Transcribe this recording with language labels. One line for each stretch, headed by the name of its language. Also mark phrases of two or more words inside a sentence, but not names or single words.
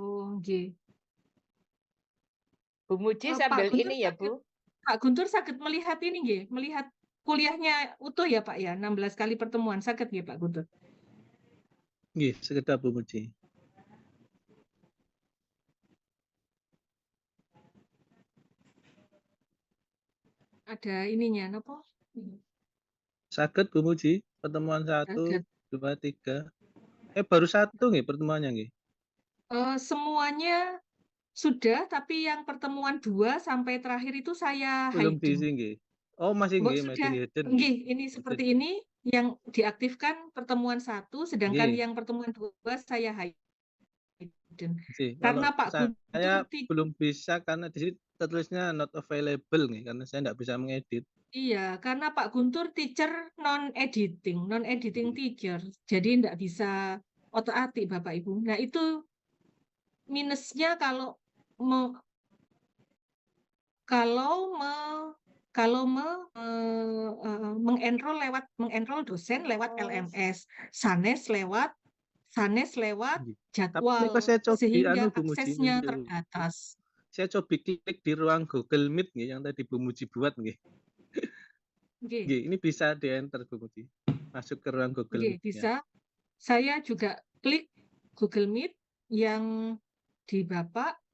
Indonesian: Oh, nggih. Bu Muji Pak sambil Guntur ini ya, sakit Bu. Pak Guntur sakit melihat ini nggih, melihat kuliahnya utuh ya Pak ya, 16 kali pertemuan sakit nggih Pak Guntur? Nggih, sekedar Bu Muji. Ada ininya napa? Saged Bu Muji, pertemuan 1, Saged. 2, 3. Baru 1 nggih pertemuannya nggih. Semuanya sudah, tapi yang pertemuan 2 sampai terakhir itu saya Belum hidden. diisi nggih. Oh, masih Mbok nggih, masih sudah. hidden nggih. Nggih, ini Hidden seperti nggih. ini yang diaktifkan pertemuan 1, sedangkan Nggih. yang pertemuan 2 saya hidden. Sih, Karena kalau Pak Guntur saya belum bisa karena di sini tertulisnya
English: not available
Indonesian: nih, karena saya nggak bisa mengedit. Iya, karena Pak Guntur teacher
English: non-editing teacher.
Indonesian: Jadi enggak bisa otak-atik Bapak Ibu. Nah, itu minusnya kalau mengenroll dosen lewat LMS, sanes lewat Nggih. Tapi jadwal, kok saya coba sehingga Bu Muji, aksesnya terbatas. saya coba klik di ruang Google Meet nggih, yang tadi Bu Muji buat nggih. Nggih, Nggih, ini bisa di-enter Bu Muji. Masuk ke ruang Google nggih, Meet-nya. bisa. Saya juga klik Google Meet yang di Bapak.